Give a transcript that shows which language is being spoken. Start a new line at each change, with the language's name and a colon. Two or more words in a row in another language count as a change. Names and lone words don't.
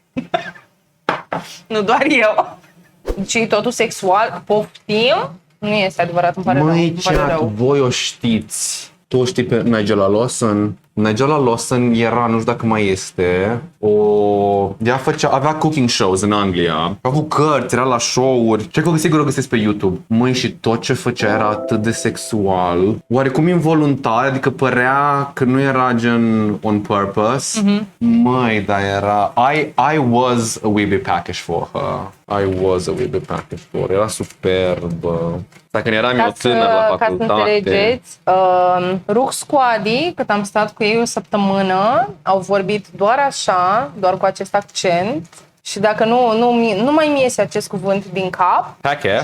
Romanian: Nu doar eu. Deci e totul sexual? Poftim? Nu este adevărat, îmi pare rău. Măi, Îmi pare Jack, rău. voi o știți. Tu o știi pe Nigella Lawson? Nigella Lawson era, nu știu dacă mai este, avea
English: cooking shows
Romanian: în Anglia. A avut cărți, era la show-uri. Ce că sigur o găsesc pe YouTube. Măi, și tot ce făcea era atât de sexual. Oarecum involuntar, adică părea că nu era gen
English: on purpose.
Romanian: Măi, dar era...
English: I was a wee bit package for her. I was a wee bit package for her.
Romanian: Era superbă. Dacă eram eu tânăr la facultate. Ca să înțelegeți, Rux cu Adi, cât am stat cu ei o săptămână, au vorbit doar așa, doar cu acest accent. Și dacă nu mai mi iese acest cuvânt din cap. Package.